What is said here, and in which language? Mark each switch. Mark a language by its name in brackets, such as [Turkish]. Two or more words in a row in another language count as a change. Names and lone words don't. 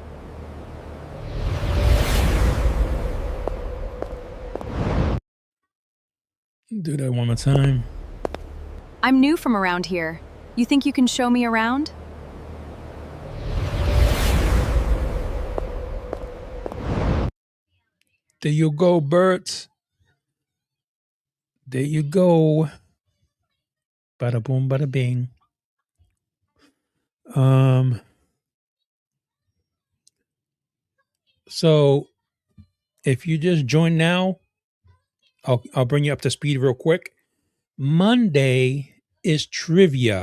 [English] Do that one more time. I'm new from around here. You think you can show me around? There you go, Bert. There you go. Bada boom, bada bing. So if you just join now, I'll bring you up to speed real quick. Monday is trivia.